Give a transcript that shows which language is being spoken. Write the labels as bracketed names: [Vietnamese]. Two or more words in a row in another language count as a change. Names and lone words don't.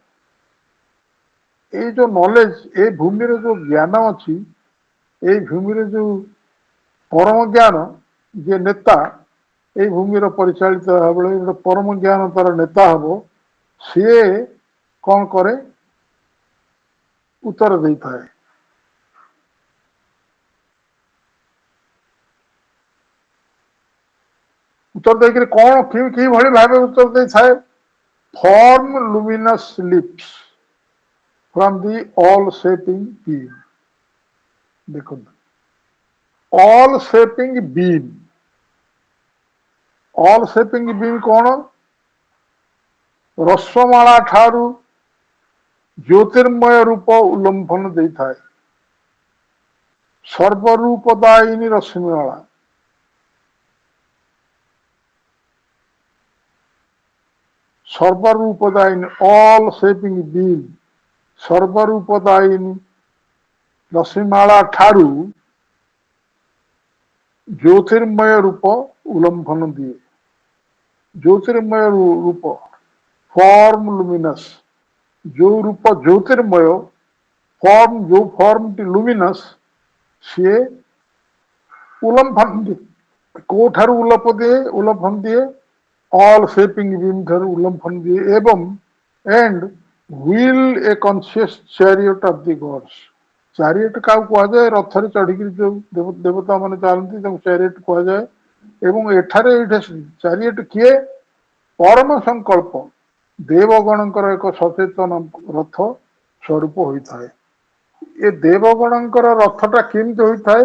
[Odia] এই ଯୋଉ ନଲେଜ, এই ଭୂମିରେ ଯୋଉ ଜ୍ଞାନ ଅଛି, এই ଭୂମିରେ ଯୋଉ ପରମ ଜ୍ଞାନ, ଯିଏ ନେତା এই ଭୂମିର ପରିଚାଳିତ ହେବାବେଳେ ଗୋଟେ ପରମ ଜ୍ଞାନ ତାର ନେତା ହବ, ସିଏ କଣ କରେ? ଉତ୍ତର ଦେଇଥାଏ। ଉତ୍ତର ଦେଇକରି କଣ କିଭଳି ଭାବେ ଉତ୍ତର ଦେଇଥାଏ? [English] form luminous leaps from the all shaping beam। [Odia] ଦେଖନ୍ତୁ, [English] all shaping beam, all shaping beam [Odia] କଣ? ରଶ୍ମମାଳା ଠାରୁ ଜ୍ୟୋତିର୍ମୟ ରୂପ ଉଲ୍ଲମ୍ଫନ ଦେଇଥାଏ। ସର୍ବରୂପଦାୟିନୀ ରଶ୍ମିମାଳା, ସର୍ବରୂପଦାୟିନୀ, [English] all shaping beam, [Odia] ସର୍ବରୂପଦାୟିନୀ ରଶ୍ମିମାଳା ଠାରୁ ଜ୍ୟୋତିର୍ମୟ ରୂପ ଉଲ୍ଲମ୍ଫନ ଦିଏ। ଜ୍ୟୋତିର୍ମୟ ରୂପ, [English] form luminous, [Odia] ଯୋଉ ରୂପ ଜ୍ୟୋତିର୍ମୟ, ଫର୍ମ ଯୋଉ ଫର୍ମଟି ଲୁମିନସ୍, ସିଏ ଉଲ୍ଲମ୍ଫନ ଦିଏ। କୋଉଠାରୁ ଉଲ୍ଲମ୍ଫନ ଦିଏ? [English] all shaping beam [Odia] ଠାରୁ ଉଲ୍ଲମ୍ଫନ ଦିଏ। [English] ଏବଂ and will a conscious chariot of the gods, [Odia] ଚାରିଏଟ କାହାକୁ କୁହାଯାଏ? ରଥରେ ଚଢିକିରି ଯୋଉ ଦେବତା ମାନେ ଚାଲନ୍ତି ତାଙ୍କୁ ଚାରିଏଟ କୁହାଯାଏ। ଏବଂ ଏଠାରେ ଚାରିଏଟ କିଏ? ପରମ ସଂକଳ୍ପ ଦେବଗଣଙ୍କର ଏକ ସଚେତନ ରଥ ସ୍ୱରୂପ ହୋଇଥାଏ। ଏ ଦେବଗଣଙ୍କର ରଥଟା କେମିତି ହୋଇଥାଏ?